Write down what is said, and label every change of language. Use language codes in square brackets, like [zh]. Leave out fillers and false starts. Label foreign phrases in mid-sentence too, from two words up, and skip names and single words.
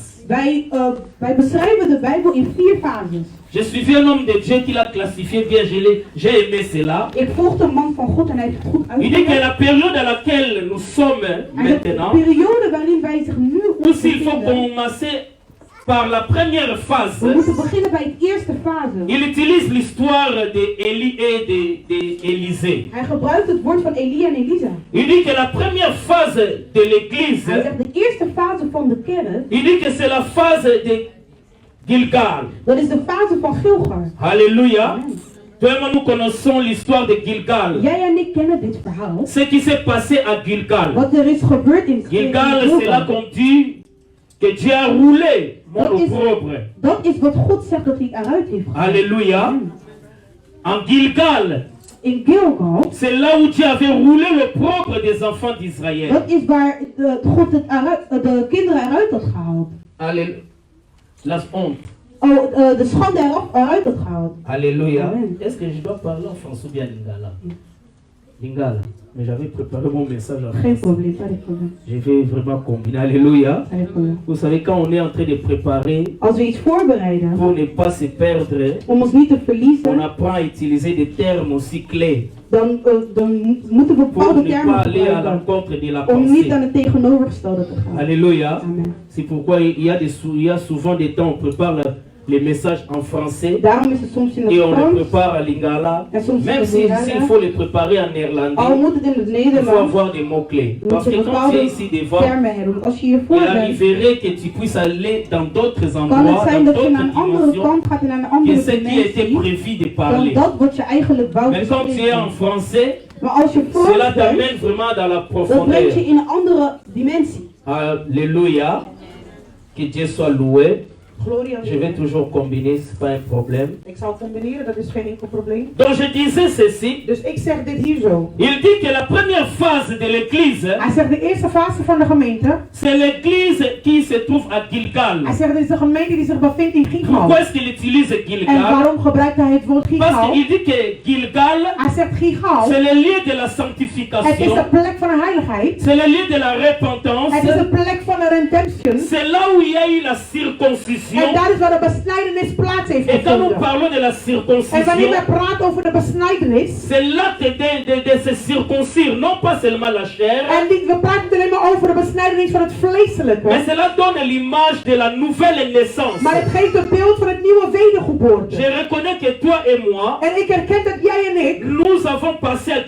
[nl] Wij beschrijven de Bijbel in 4 fases. [fr] J'ai suivi un homme de Dieu qui l'a classifié bien, j'ai aimé cela. [nl] Ik volgde een man van God en hij heeft het goed [fr] Il dit que [nl] uitgelegd. [fr] la période à laquelle nous sommes [nl] En de [fr] maintenant, [nl] periode waarin wij zich nu [fr] aussi il faut [nl] bevinden, [fr] commencer par la première [nl] we [fr] phase. [nl] moeten beginnen bij de eerste fase. [fr] Il utilise l'histoire d'Élie et d'Élisée. [nl] Hij gebruikt het woord van Elia en Elisa. [fr] Il dit que la première phase de l'église, [nl] Hij zegt de eerste fase van de kerk, [fr] il dit que c'est la phase de Gilgal. [nl] dat is de fase van Gilgal. [fr] Alléluia. [nl] Amen. [fr] Toi et moi, nous connaissons l'histoire de Gilgal. [nl] Jij en ik kennen dit verhaal. [fr] Ce qui s'est passé à Gilgal. [nl] Wat er is gebeurd in [fr] Gilgal, c'est là [nl] Gilgal. [fr] qu'on dit que Dieu a roulé mon [nl] Dat is, [fr] opprobre. [nl] dat is wat God zegt dat hij eruit heeft gehaald. [fr] Alléluia. [nl] Amen. [fr] En Gilgal, [nl] In Gilgal, [fr] c'est là où Dieu avait roulé l'opprobre des enfants d'Israël. [nl] dat is waar God de kinderen eruit had gehaald. [fr] Alléluia. La honte. [nl] De schande eruit had gehaald. [fr] Alléluia. [nl] Amen. [fr] Est-ce que je dois parler en français ou bien lingala? Lingala. Mais j'avais préparé mon message en [nl] Geen [fr] français. [nl] probleem, [fr] pas de [nl] probleem. [fr] Je vais vraiment combiner. Alléluia. Pas de probleem. Vous savez, quand on est en train de préparer, [nl] Als we iets voorbereiden, [fr] pour ne pas se perdre, [nl] om ons niet te [fr] on [nl] verliezen, [fr] apprend à utiliser des termes aussi clés [nl] dan moeten we [fr] pour [nl] bepaalde [fr] ne pas [nl] termen [fr] aller à [nl] gebruiken. [fr] l'encontre de la [nl] Om niet [fr] pensée. [nl] aan het tegenovergestelde te gaan. [fr] Alléluia. [nl] Amen. [fr] C'est pourquoi il y a souvent des temps où on prépare les messages en français [nl] Daarom is het soms in [fr] et [nl] het [fr] on les [nl] Frans, [fr] prépare à lingala. [nl] en soms in [fr] Même [nl] het [fr] s'il [nl] Nederlands. [fr] faut les préparer en [nl] Al [fr] néerlandais, [nl] moet het in het [fr] il faut [nl] Nederlands. [fr] avoir des mots-clés. [nl] Moet [fr] Parce [nl] je [fr] que quand tu es [nl] bepaalde [fr] ici devant, [nl] termen hebben. Want als je hiervoor [fr] il [nl] bent, [fr] arriverait que tu puisses aller dans d'autres [nl] kan [fr] endroits, [nl] het zijn [fr] dans [nl] dat je naar [fr] d'autres [nl] een andere [fr] dimensions, [nl] kant gaat en naar een [fr] que [nl] andere [fr] ce qui était [nl] dimensie, [fr] prévu de [nl] dan [fr] parler. [nl] dat wat je eigenlijk wou [fr] Mais quand tu es en [nl] bespreken. [fr] français, [nl] Maar als je [fr] cela [nl] Frans bent, [fr] t'amène vraiment dans la [nl] dat [fr] profondeur. [nl] brengt je in een andere dimensie. [fr] Alléluia. Que Dieu soit loué. [nl] Gloria. [fr] Je vais toujours combiner, c'est pas un problème. [nl] Ik zal combineren, dat is geen enkel probleem. [fr] Donc je disais ceci. [nl] Dus ik zeg dit hier zo. [fr] Il dit que la première phase de l'église, [nl] Hij zegt de eerste fase van de gemeente. [fr] c'est l'église qui se trouve à Gilgal. [nl] Hij zegt dit is de gemeente die zich bevindt in Gilgal. [fr] Pourquoi est-ce qu'il utilise [nl] En [fr] Gilgal? [nl] waarom gebruikt hij het woord [fr] Parce [nl] Gilgal? [fr] qu'il dit que Gilgal, [nl] Hij zegt Gilgal. [fr] c'est le lieu de la [nl] Het is de [fr] sanctification, [nl] plek van de heiligheid. [fr] c'est le lieu de la repentance, [nl] Het is de plek van de redemption. [fr] c'est là où il y a eu la [nl] En [fr] circoncision. [nl] daar is waar de besnijdenis plaats heeft [fr] Et quand nous [nl] gevonden. [fr] parlons de la [nl] En wanneer [fr] circoncision, [nl] wij praten over de besnijdenis. [fr] c'est l'acte de se circoncire, non pas seulement la chair, [nl] En we praten niet alleen maar over de besnijdenis van het [fr] mais [nl] vleeselijke. [fr] cela donne l'image de la nouvelle naissance. [nl] Maar het geeft het beeld van het nieuwe wedergeboorte. [fr] Je reconnais que toi et moi, [nl] En ik herken dat jij en ik. [fr] nous avons passé à